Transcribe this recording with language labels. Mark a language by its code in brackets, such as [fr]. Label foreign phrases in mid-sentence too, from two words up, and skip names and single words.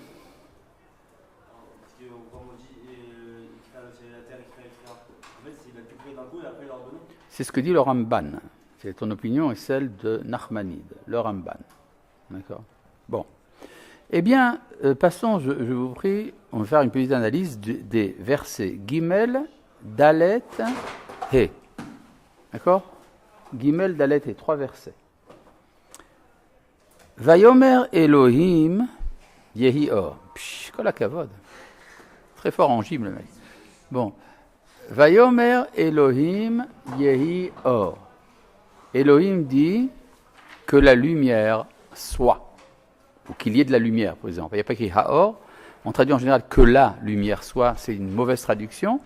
[fr] Parce que, comme on dit, il crée le ciel et la terre, il crée, etc. En fait, il a tout créé d'un coup et après il a ordonné. C'est ce que dit le Ramban. C'est ton opinion et celle de Nachmanide, le Ramban. D'accord? Bon. Eh bien, passons, je vous prie, on va faire une petite analyse des versets Gimel, Dalet, He. D'accord? Gimel, Dalet, He, 3 versets. [he] ויאמר אלוהים יהי אור. Psh, כל הכבוד. [fr] Très fort en gym, le mec. Bon. [he] ויאמר אלוהים יהי אור. [fr] Elohim dit que la lumière soit. Ou qu'il y ait de la lumière, par exemple. Il n'y a pas écrit Haor. On traduit en général que la lumière soit. C'est une mauvaise traduction.